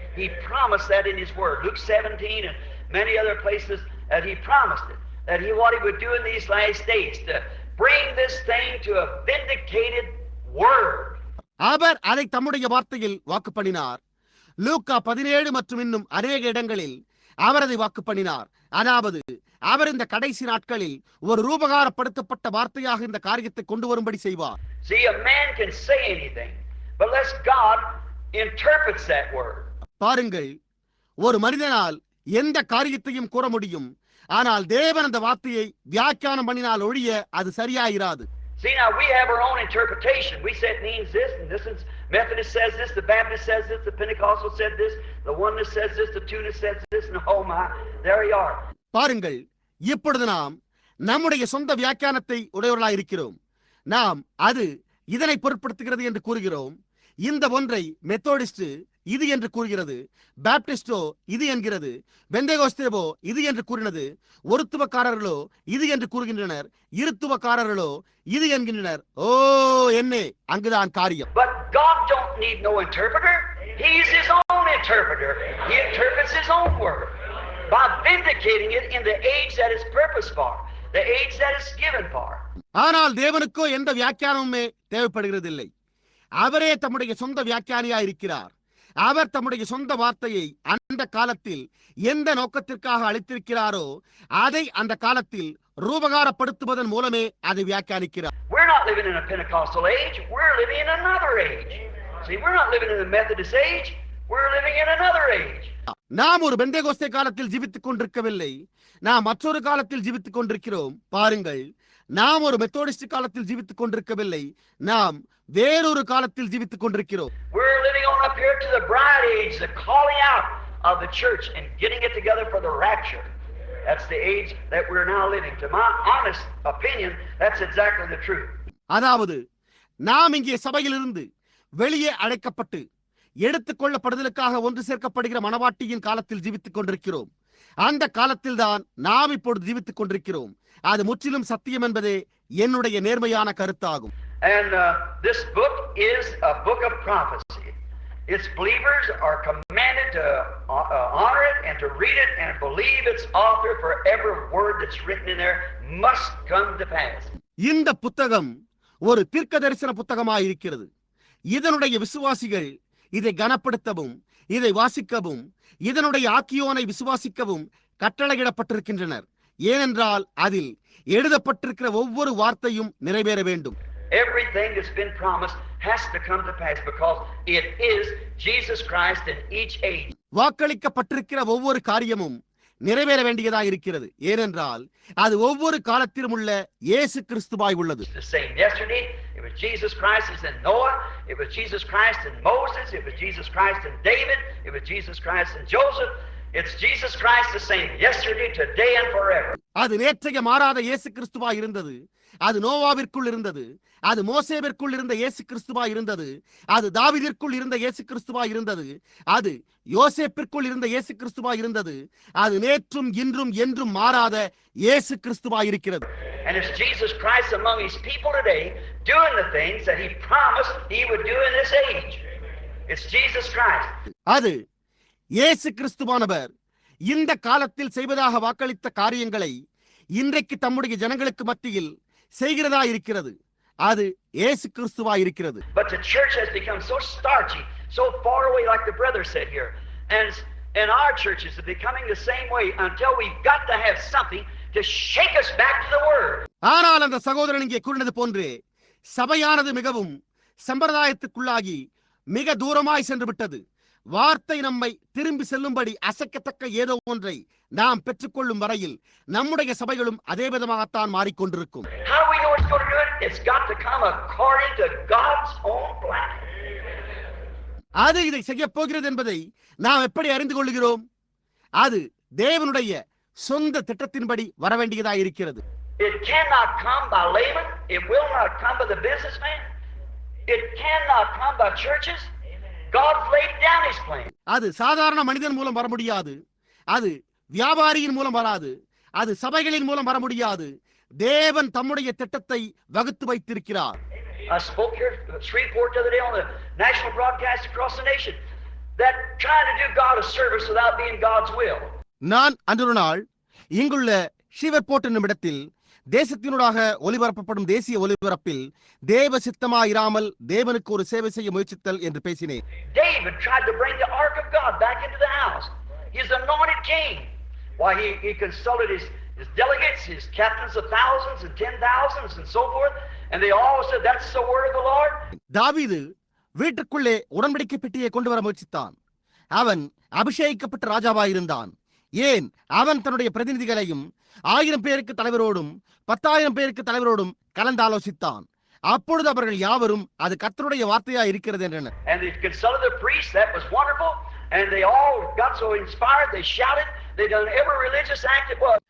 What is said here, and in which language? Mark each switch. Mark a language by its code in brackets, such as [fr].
[en] He promised that in His word. Luke 17 and many other places that He promised it. That what He would do in these last days to bring this thing to a vindicated word. [ta] அவர் அதை தம்முடைய வார்த்தையில் வாக்கு பண்ணினார். லூக்கா 17 மற்றும் இன்னும் அநேக இடங்களில் அவர் அதை வாக்கு பண்ணினார். அதாவது அவர் இந்த கடைசி நாட்களில் ஒரு ரூபகாரப்படுத்தப்பட்ட வார்த்தையாக இந்த காரியத்தை கொண்டு வரும்படி செய்வார். [en] See, a man can say anything, but unless God interprets that word. [ta] பாருங்கள், ஒரு மனிதனால் எந்த காரியத்தையும் கூற முடியும். ஆனால் தேவன் அந்த வார்த்தையை வியாக்கியானம் பண்ணினால் ஒழிய அது சரியாயிராது. [en] See, now we have our own interpretation. We say it means this, and this is Methodist says this, the Baptist says this, the Pentecostal said this, the Oneness says this, the Two-ness says this, and oh my, there you are. [ta] பாருங்கள், இப்பொழுது நாம் நம்முடைய சொந்த வியாக்கியானத்தை உடையவர்களாய் இருக்கிறோம். நாம் அது இதனை பொருட்படுத்துகிறது என்று கூறுகிறோம். இந்த ஒன்றை மெத்தோடிஸ்ட், இது என்று கூறுகிறது, பாப்டிஸ்டோ இது என்கிறது, பெந்தேகோஸ்தேவோ இது என்று கூறினது, ஒருத்துவக்காரர்களோ இது என்று கூறுகின்றனர், இருத்துவக்காரர்களோ இது என்கின்றனர். ஓ என்னே, அங்குதான் காரியம். [en] But God don't need no interpreter. He's his own interpreter. He interprets his own word by vindicating it in the age that it's purposed for, the age that it's given for. [ta] ஆனால் தேவனுக்கோ எந்த வியாக்கியானமுமே தேவைப்படுகிறதில்லை. அவரே தம்முடைய சொந்த வியாக்கியானியா இருக்கிறார். அவர் தம்முடைய சொந்த வார்த்தையை அந்த காலத்தில் எந்த நோக்கத்திற்காக அளித்திருக்கிறாரோ அதை அந்த காலத்தில் ரூபகாரப்படுத்துவதன் மூலமே அதை வியாக்கியானிக்கிறார். [en] We're not living in a Pentecostal age. We're living in another age. See, we're not living in the Methodist age. We're living in another age. [ta] நாம் ஒரு பெந்தேகோஸ்தே காலத்தில் ஜீவித்துக் கொண்டிருக்கவில்லை, நாம் மற்றொரு காலத்தில் ஜீவித்துக் கொண்டிருக்கிறோம். பாருங்கள், நாம் ஒரு மெத்தோடிஸ்ட் காலத்தில் ஜீவித்துக் கொண்டிருக்கவில்லை, நாம் வேறொரு காலத்தில் ஜீவித்துக் கொண்டிருக்கிறோம். [en] We're living on up here to the bride age, the calling out of the church and getting it together for the rapture. That's the age that we're now living. To my honest opinion, that's exactly the truth. [ta] அதாவது நாம் இங்கே சபையிலிருந்து வெளியே அழைக்கப்பட்டு எடுத்துக் கொள்ளப்படுதலுக்காக ஒன்று சேர்க்கப்படுகிற மணவாட்டியின் காலத்தில் ஜீவித்துக் கொண்டிருக்கிறோம். அந்த காலத்தில் தான் நாம் இப்பொழுது ஜீவித்துக் கொண்டிருக்கிறோம். அது முற்றிலும் சத்தியம் என்பதே என்னுடைய நேர்மையான கருத்தாகும். [en] And this book is a book of prophecy. Its believers are commanded to honor it and to read it and believe its author, for every word that's written in there must come to pass. [ta] இந்த புத்தகம் ஒரு தீர்க்க தரிசன புத்தகமாய் இருக்கிறது. இதனுடைய விசுவாசிகள் இதை கனப்படுத்தவும், இதை வாசிக்கவும், இதனுடைய ஆக்கியோனை விசுவாசிக்கவும் கட்டளையிடப்பட்டிருக்கின்றனர். ஏனென்றால் அதில் எழுதப்பட்டிருக்கிற ஒவ்வொரு வார்த்தையும் நிறைவேற வேண்டும். [en] Everything that's been promised has to come to pass because it is Jesus Christ in each age. [ta] வாக்களிக்கப்பட்டிருக்கிற ஒவ்வொரு காரியமும் நிறைவேற வேண்டியதாக இருக்கிறது. ஏனென்றால் அது ஒவ்வொரு காலத்திலும் உள்ள இயேசு கிறிஸ்துவாய் உள்ளது. [en] The same yesterday, it was Jesus Christ as in Noah, it was Jesus Christ in Moses, it was Jesus Christ in David, it was Jesus Christ in Joseph. It's Jesus Christ the same yesterday, today and forever. [ta] அது நேற்றைய மாறாத இயேசு கிறிஸ்துவாய் இருந்தது, அது நோவாவிற்குள் இருந்தது, அது மோசேவிற்குள் இருந்த இயேசு கிறிஸ்துவாய் இருந்தது, அது தாவீதிற்குள் இருந்த இயேசு கிறிஸ்துவாய் இருந்தது, அது யோசேப்பிற்குள் இருந்த இயேசு கிறிஸ்துவாய் இருந்தது, அது நேற்றும் இன்றும் என்றும் மாறாத இயேசு கிறிஸ்துவாய் இருக்கிறது. [en] And it's Jesus Christ among his people today doing the things that he promised he would do in this age. It's Jesus Christ. [ta] அது இயேசு கிறிஸ்துவானவர் இந்த காலத்தில் செய்வதாக வாக்களித்த காரியங்களை இன்றைக்கு தம்முடைய ஜனங்களுக்கு மத்தியில் செய்கிறதா இருக்கிறது. அது இயேசு கிறிஸ்துவாய் இருக்கிறது. [en] But the church has become so starchy, so far away, like the brother said here, and our churches are becoming the same way until we've got to have something to shake us back to the word. [ta] ஆனால் அந்த சகோதரன் இங்கே கூறினது போன்றே சபையானது மிகவும் சம்பிரதாயத்துக்குள்ளாகி மிக தூரமாய் சென்று விட்டது. வார்த்தை நம்மை திரும்பி செல்லும்படி அசைக்கத்தக்க ஏதோ ஒன்றை நாம் பெற்றுக்கொள்ளும் வரையில் நம்முடைய சபைகளும் அதே விதமாகத்தான் மாறிக்கொண்டிருக்கும். [en] How do we know it's going to do it? It's got to come according to God's own plan. [ta] அது இதை செய்ய போகிறது என்பதை நாம் எப்படி அறிந்து கொள்கிறோம்? அது தேவனுடைய சொந்த திட்டத்தின்படி வரவேண்டியதாக இருக்கிறது. [en] It cannot come by layman. It will not come by the businessman. It cannot come by churches. God's laid down his plan. [ta] அது சாதாரண மனிதன் மூலம் வர முடியாது, அது வியாபாரியின் மூலம் வராது, அது சபைகளின் மூலம் வர முடியாது. தேவன் தம்முடைய திட்டத்தை வகுத்து வைத்திருக்கிறார். [en] I spoke here at Shreveport the other day on the national broadcast across the nation that trying to do God a service without being God's will. [ta] நான் அன்றொரு நாள் இங்குள்ள ஷீவர்போர்ட் என்னும் இடத்தில் தேசத்தினூடாக ஒலிபரப்பப்படும் தேசிய ஒலிபரப்பில் தேவ சித்தமாயிராமல் தேவனுக்கு ஒரு சேவை செய்ய முயற்சித்தல் என்று பேசினேன். [en] David tried to bring the ark of God back into the house. His anointed king. Why he consulted his delegates, his captains of thousands and 10,000s and so forth, and they all said that's the word of the Lord. [ta] தாவீது வீட்டுக்குள்ளே உடன்படிக்கை பெட்டியை கொண்டு வர முயற்சித்தான். அவன் அபிஷேகிக்கப்பட்ட ராஜாவாயிருந்தான். ஏன் அவன் தன்னுடைய பிரதிநிதிகளையும் 1000 பேருக்கு தலைவரோடும் 10,000 பேருக்கு தலைவரோடும் கலந்தாலோசித்தான். அப்பொழுது அவர்கள் யாவரும் அது கர்த்தருடைய வார்த்தையா இருக்கிறது என்றனர். [en] And they consulted the priests. That was wonderful. And they all got so inspired they shouted. They done every religious act it was.